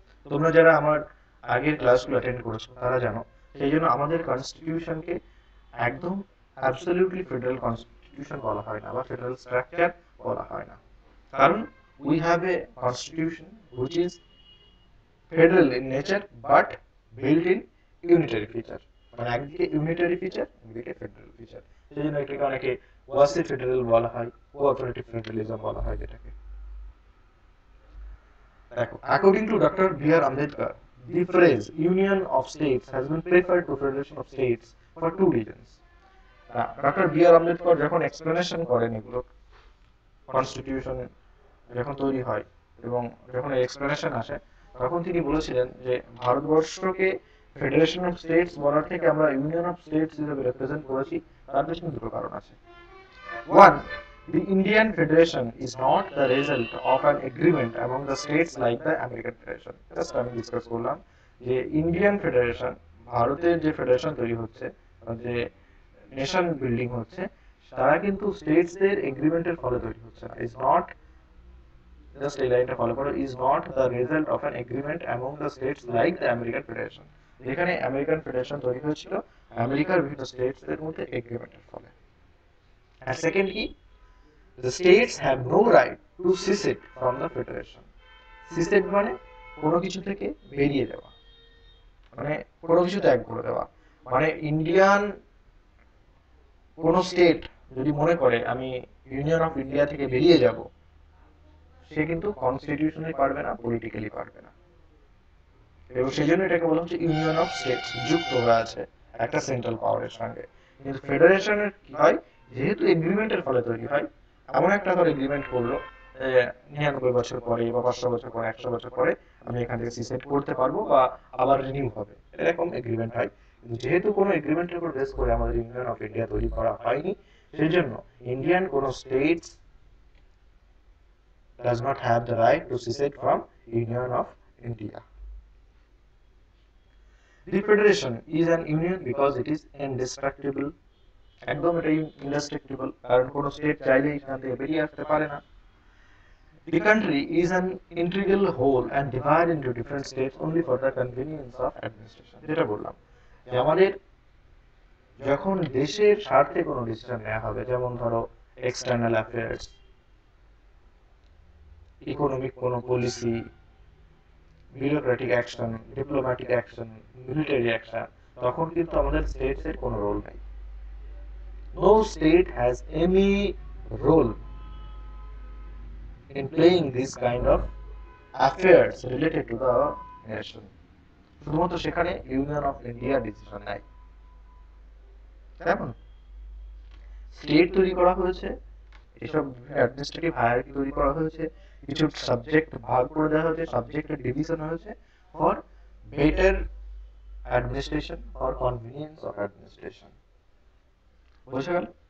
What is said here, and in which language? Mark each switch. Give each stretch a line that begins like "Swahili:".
Bangla: তোমরা যারা আমার আগের ক্লাসগুলো অ্যাটেন্ড করেছো তারা জানো, সেই জন্য আমাদের কনস্টিটিউশনকে একদম অ্যাবসলিউটলি ফেডারেল কনস্টিটিউশন বলা হয় না, বা ফেডারেল স্ট্রাকচার বলা হয় না, কারণ
English: we have a constitution which is federal in nature but built in unitary feature,
Bangla: মানে একদিকে ইউনিটারি ফিচার, একদিকে ফেডারেল ফিচার। সেই জন্য এটাকে অনেকে ওয়াসি ফেডারেল বলা হয়, কোঅপারেটিভ ফেডারেলিজম বলা হয় যেটাকে।
English: দেখো, according to Dr. B.R. Ambedkar, the phrase union of states has been preferred to federation of states for two reasons.
Bangla: Doctor B আর আম্বেদকর যখন এক্সপ্লেনেশন করেন এগুলো, কনস্টিটিউশন যখন তৈরি হয় এবং যখন এক্সপ্লেনেশন আসে, তখন তিনি বলেছিলেন যে ভারতবর্ষকে ফেডারেশন অফ স্টেটস বলার থেকে আমরা ইউনিয়ন অফ স্টেটস হিসেবে রিপ্রেজেন্ট করেছি। তার পেছনে দুটো কারণ আছে।
English: One, the Indian Federation is not the result of an agreement among the states like the American Federation.
Bangla: Just আমি ডিসকাস করলাম যে ইন্ডিয়ান ফেডারেশন, ভারতের যে ফেডারেশন তৈরি হচ্ছে, যে নেশন বিল্ডিং হচ্ছে, তারা কিন্তু স্টেটসদের এগ্রিমেন্টের ফলে তৈরি হচ্ছে না।
English: is not, just
Bangla: এই লাইনটা ফলো করো,
English: Is not the result of an agreement among the states like the American federation.
Bangla: যেখানে আমেরিকান ফেডারেশন তৈরি হয়েছিল আমেরিকার বিভিন্ন স্টেটসদের মধ্যে এগ্রিমেন্টের ফলে। আর সেকেন্ড কি,
English: the states have no right to secede from the federation.
Bangla: secede মানে কোনো কিছু থেকে বেরিয়ে যাওয়া, মানে কোনো কিছু ত্যাগ করে দেওয়া। মানে ইন্ডিয়ান কোন স্টেট যদি মনে করে আমি ইউনিয়ন অফ ইন্ডিয়া থেকে বেরিয়ে যাব, সে কিন্তু কনস্টিটিউশনালি পারবে না, পলিটিক্যালি পারবে না, এবং সেই জন্য এটাকে বলা হচ্ছে ইউনিয়ন অফ স্টেটস, যুক্ত হয়ে আছে একটা সেন্ট্রাল পাওয়ারের সঙ্গে। কিন্তু ফেডারেশনের কি হয়, যেহেতু এগ্রিমেন্টের ফলে তৈরি হয়, এমন একটা ধর এগ্রিমেন্ট করলো 99 বছর পরে বা 500 বছর পরে 100 বছর পরে আমি এখান থেকে সিসেট করতে পারবো বা আবার রিনিউ হবে, এরকম এগ্রিমেন্ট হয়। কিন্তু যেহেতু কোনো এগ্রিমেন্টের উপর বেস করে আমাদের ইউনিয়ন অফ ইন্ডিয়া তৈরি করা হয়নি, সেই জন্য ইন্ডিয়ান কোনো states
English: does not have the right to secede from Union of India. The federation is an union because it is indestructible.
Bangla: একদম এটা ইনডেস্ট্রাক্টিবল, কারণ কোনো স্টেট চাইলেই এখান থেকে বেরিয়ে আসতে পারে না।
English: The country is an integral whole and divided into different states only for the convenience of administration.
Bangla: যেটা বললাম যে আমাদের যখন দেশের স্বার্থে কোনো ডিসিশন নেওয়া হবে, যেমন ধরো এক্সটার্নাল অ্যাফেয়ার্স, ইকোনমিক কোনো policy, bureaucratic action, diplomatic action, military action, তখন কিন্তু আমাদের স্টেটসের কোনো রোল নেই।
English: No state has any role in playing this kind of affairs related to the nation.
Bangla: শুধুমাত্র সেখানে ইউনিয়ন অফ ইন্ডিয়া ডিসিশন নেয়। কেমন স্টেট তৈরি করা হয়েছে, এসব অ্যাডমিনিস্ট্রেটিভ হায়ারার্কি তৈরি করা হয়েছে, কিছু সাবজেক্ট ভাগ করে দেওয়া হয়েছে, সাবজেক্টের ডিভিশন হয়েছে
English: For better administration for convenience of administration.
Bangla: বুঝে গেল?